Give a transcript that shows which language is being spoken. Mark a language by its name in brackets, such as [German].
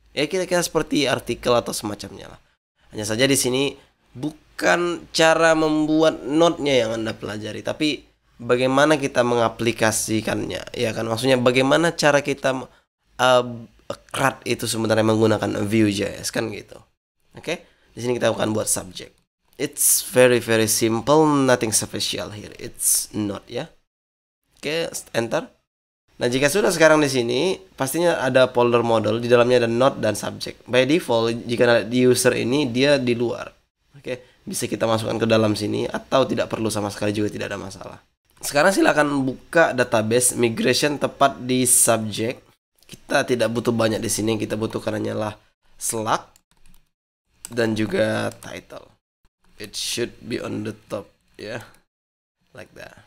[Indonesian] Ya, kira-kira seperti artikel atau semacamnya lah. Hanya saja di sini bukan cara membuat node-nya yang Anda pelajari, tapi bagaimana kita mengaplikasikannya, ya kan. Maksudnya bagaimana cara kita CRUD itu sebenarnya menggunakan Vue.js, kan gitu. Oke? Di sini kita akan buat subject. [English] It's very simple, nothing special here. It's not, [Indonesian] ya. Oke, enter. Nah, jika sudah, sekarang di sini pastinya ada folder model, di dalamnya ada node dan subject. By default, jika di user ini dia di luar. Oke, bisa kita masukkan ke dalam sini atau tidak perlu sama sekali juga tidak ada masalah. Sekarang silakan buka database migration tepat di subject. Kita tidak butuh banyak di sini, yang kita butuhkan hanyalah slug dan juga title. [English] It should be on the top, ya, like that.